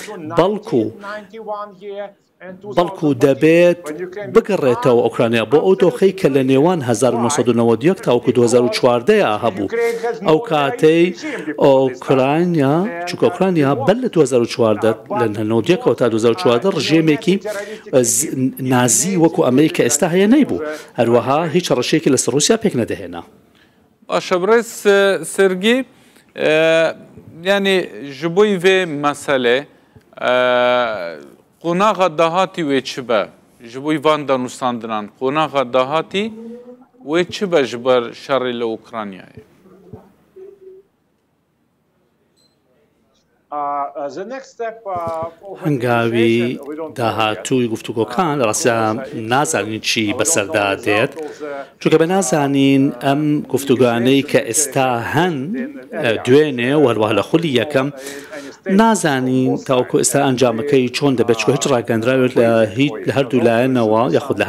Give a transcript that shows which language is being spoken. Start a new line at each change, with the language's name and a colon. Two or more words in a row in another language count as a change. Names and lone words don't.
Central Kurdish: بەڵکو دەبێت بگەڕێتەوە ئۆکرانیا بۆ ئەو دۆخەی کە لە نێوان 1991 تاوەکو 2014 هەبوو ئەو کاتەی ئۆکرانیا چونکە ئۆکرانیا بەر لە 2014 لە 1991 تا 2014 ڕژێمێکی نازی وەکو ئەمریکا ئێستا هەیە نەیبوو هەروەها هیچ ڕەشێکی لەسەر رووسیا پێک نەدەهێنا. باشە بڕێز سەرگی یعنی
Kurdish: ji bo vê mesele qonaxa dahatî wê çi be ji bo van danûstandinan qonaxa dahatî wê çi be ji ber şerê li Ukraynayê?
Central Kurdish: هەنگاوی داهاتووی گفتوگۆکان ڕاستە نازانین چی بەسەردا دێت چونکە بە نازانین ئەم گفتوگوانەی کە ئێستا هەن دوێنێ و هەروەها لە خولی یەکەم نازانین تاوەکو ئێستا ئەنجامەکەی چۆن دەبێت چکە هیچ ڕاگەندراوێت لە هەردوو لایەنەوە یاخود لە هەر